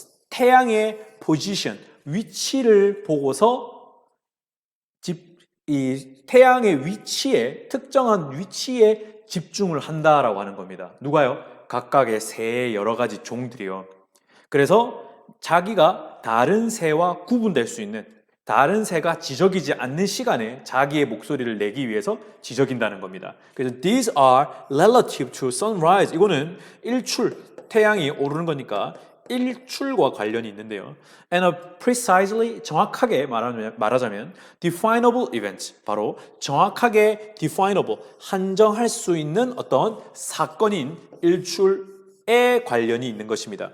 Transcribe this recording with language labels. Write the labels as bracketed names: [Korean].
[Korean] 태양의 position, 위치를 보고서 이 태양의 위치에, 특정한 위치에 집중을 한다라고 하는 겁니다. 누가요? 각각의 새의 여러 가지 종들이요. 그래서 자기가 다른 새와 구분될 수 있는, 다른 새가 지저귀지 않는 시간에 자기의 목소리를 내기 위해서 지저귀다는 겁니다. 그래서 [English] these are relative to sunrise. [Korean] 이거는 일출, 태양이 오르는 거니까 일출과 관련이 있는데요. [English] And a precisely, [Korean] 정확하게 말하자면 [English] definable event, [Korean] 바로 정확하게 definable, 한정할 수 있는 어떤 사건인 일출에 관련이 있는 것입니다.